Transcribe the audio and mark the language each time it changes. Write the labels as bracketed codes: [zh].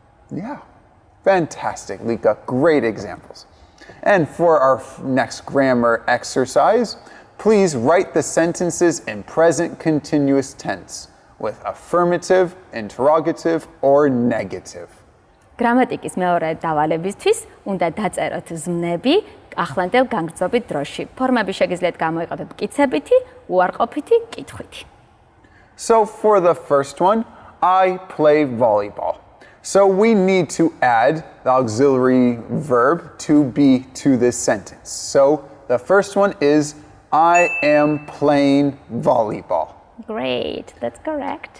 [en] Yeah, fantastic, Lika. Great examples. And for our next grammar exercise, please write the sentences in present continuous tense with affirmative, interrogative, or negative. [ka] გრამატიკის მეორე დავალებისთვის უნდა დაწეროთ ზმნები ახლანდელ განგრძობით დროში. ფორმები შეგიძლიათ გამოიყენოთ მტკიცებითი, უარყოფითი, კითხვითი. [en] So for the first one, I play volleyball. So we need to add the auxiliary verb to be to this sentence. So the first one is I am playing volleyball. Great, that's correct.